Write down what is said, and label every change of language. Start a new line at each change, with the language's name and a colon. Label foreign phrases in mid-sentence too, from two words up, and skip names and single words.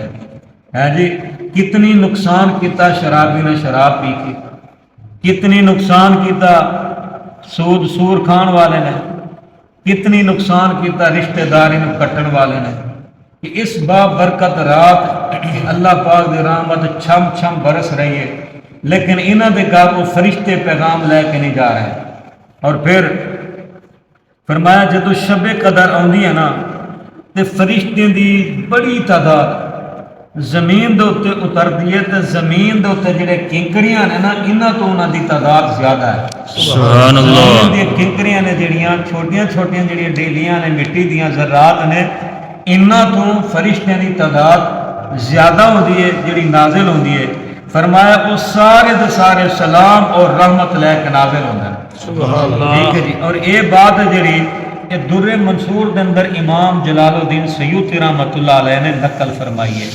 Punjabi: ہے جی، کتنی نقصان کیتا شرابی نے شراب پی کے، کتنی نقصان کیتا سود سور کھان والے نے، کتنی نقصان کیتا رشتہ داری نو کٹن والے نے۔ کہ اس برکت رات کہ اللہ پاک دی رحمت چھم چھم برس رہی ہے، لیکن انہاں دے گھر وہ فرشتے پیغام لے کے نہیں جا رہے۔ اور پھر فرمایا جدو شب قدر آندی ہے نا تے فرشتیاں دی بڑی تعداد زمین دے اوتے اتردی ہے، تے زمین دے اوتے جڑے کنکریاں نے نا انہاں تو انہاں دی تعداد زیادہ ہے،
Arabic: سبحان اللہ۔
Punjabi: زمین دی کنکریاں نے جڑیاں چھوٹیاں چھوٹیاں جڑیاں ڈیلیاں نے مٹی دیاں ذرات نے، انہاں تو فرشتیاں دی تعداد زیادہ ہوندی ہے جڑی نازل ہوندی ہے۔ فرمایا وہ سارے دے سارے سلام اور رحمت لے کے نازل ہوندے ہیں،
Arabic: سبحان اللہ،
Punjabi: ٹھیک ہے جی۔ اور یہ بات ہے جڑی یہ در منصور دے اندر امام جلال الدین سیوطی
Arabic: رحمت اللہ علیہ
Punjabi: نے نقل فرمائی ہے۔